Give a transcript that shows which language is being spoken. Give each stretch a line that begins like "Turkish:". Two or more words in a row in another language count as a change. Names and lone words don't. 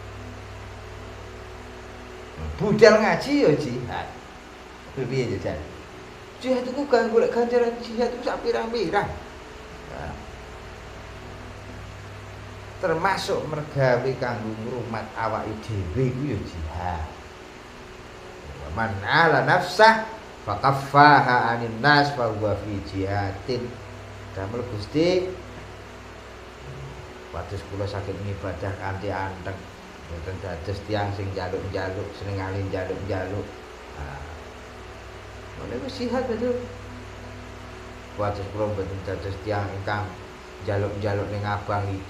Javanese: Budal ngaji ya jihad. Piye jajan?
Indonesian: Jihad itu kan
Javanese: golek ganjaran jihad itu sak pirang-pirang. Nah, termasuk mergawe kanggo ngrumat awake dhewe iku ya jihad.
Arabic: من عال نفسه فكفها عن الناس فهو في جهاد.
Javanese: Damel Gusti wates kula saged ngibadah kanthi anteng. Mboten dados tiyang sing njaluk-njaluk, senengane njaluk-njaluk. Nah, menika jihad betul. Wates kula mboten dados tiyang ingkang njaluk-njaluk ning abang ijo.